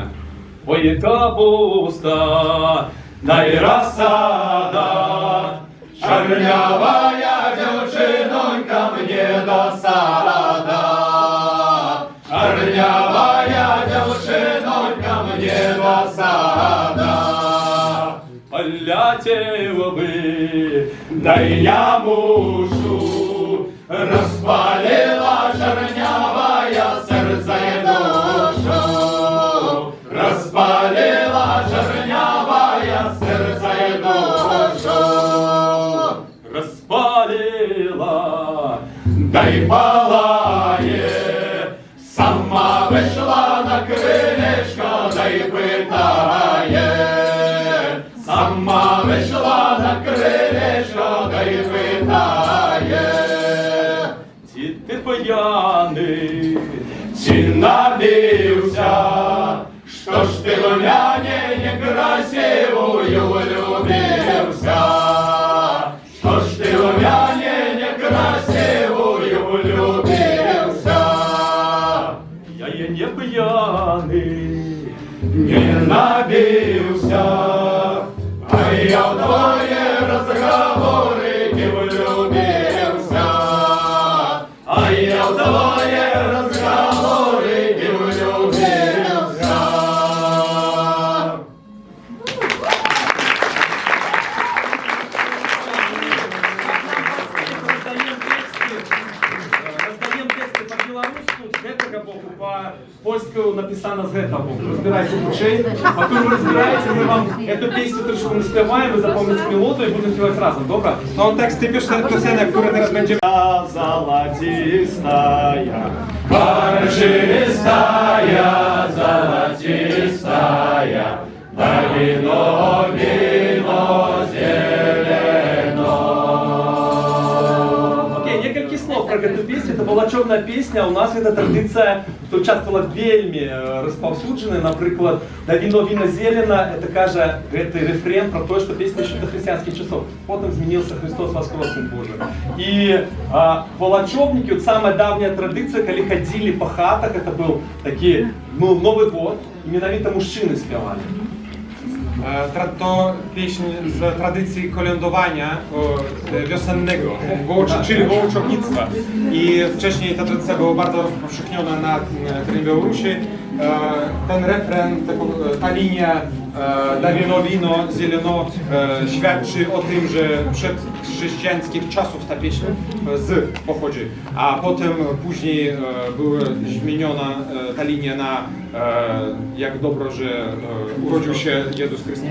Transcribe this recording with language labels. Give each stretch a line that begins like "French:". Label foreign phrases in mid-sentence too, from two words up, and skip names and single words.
Polish: Oj kapusta, daj rozsada, czarniawa dziewczynonka mnie dosada. Czarniawa dziewczynonka mnie dosada.
Russian: Полетела дай я мушу, распалила чернявая сердце и душу. Распалила чернявая сердце и душу. Распалила, дай палае, сама вышла на крылечко, дай пытае.
Ukrainian: Сама вийшла на крилечко, да й питає, чи ти п'яний, чи напився, що ж ти в няне некрасивую влюбився, що ж ти в няне некрасивую влюбився. Я є не п'яний, не напився, а я
Russian: в твои разговоры влюбился. А я в твои разговоры влюбился. Раздаем тексты по-белорусски,
Belarusian: с гэтага боку,
Russian: по-польску написано
Belarusian: с гэтага боку.
Russian: Разбирайте лучей. Пока вы разбираете, мы вам эту песню troszkę наспеваем, вы запомните мелодию и будем певать разом, добро?
Polish: To teksty piosenek, które teraz będziemy...
Russian: Золотистая, баржистая, золотистая, да вино, вино зелено. Окей, несколько слов про эту песню. Это была черная песня. У нас эта традиция, в час была
Belarusian: вельми распаўсюджана.
Russian: Например, да вино, вино зелено, это каже, это рефрен про то, что песня еще до христианских часов. Потом изменился Христос воскрес, Сын Божий. И волочевники, вот самая давняя традиция, когда ходили по хатах, это был такие, ну, Новый год, и менавіта мужчины спевали.
Polish: To pieśń z tradycji kolędowania wiosennego, czyli wołczownictwa. I wcześniej ta tradycja była bardzo rozpowszechniona na terenie Białorusi. Ten refren, ta linia da wino, wino, zieleno świadczy o tym, że przed chrześcijańskich czasów ta pieśń z pochodzi, a potem później była zmieniona ta linia na jak dobro, że urodził się Jezus Chrystus.